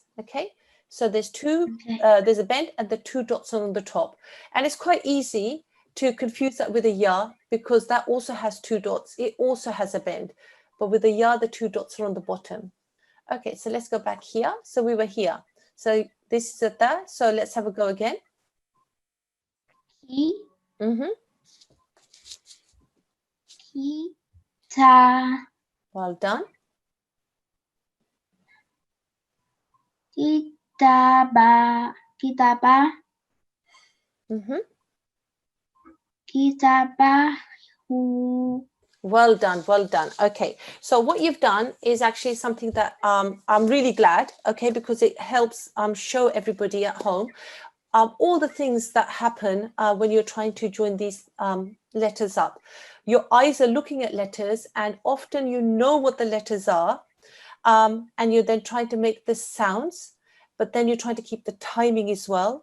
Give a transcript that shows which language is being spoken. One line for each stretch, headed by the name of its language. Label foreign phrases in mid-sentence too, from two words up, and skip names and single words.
English: Okay, so there's there's a bend and the 2 dots on the top, and it's quite easy to confuse that with a ya, because that also has 2 dots. It also has a bend, but with the ya, the 2 dots are on the bottom. Okay, so let's go back here. So we were here. So this is a ta. So let's have a go again.
Arabic: Ki. Mm-hmm. Ki. Ta.
English: Well done.
Arabic: Kitaba. Kitaba. Mm-hmm. Kitabahu.
English: Well done, well done. Okay, so what you've done is actually something that I'm really glad, okay, because it helps show everybody at home all the things that happen when you're trying to join these letters up. Your eyes are looking at letters, and often you know what the letters are, and you're then trying to make the sounds, but then you're trying to keep the timing as well.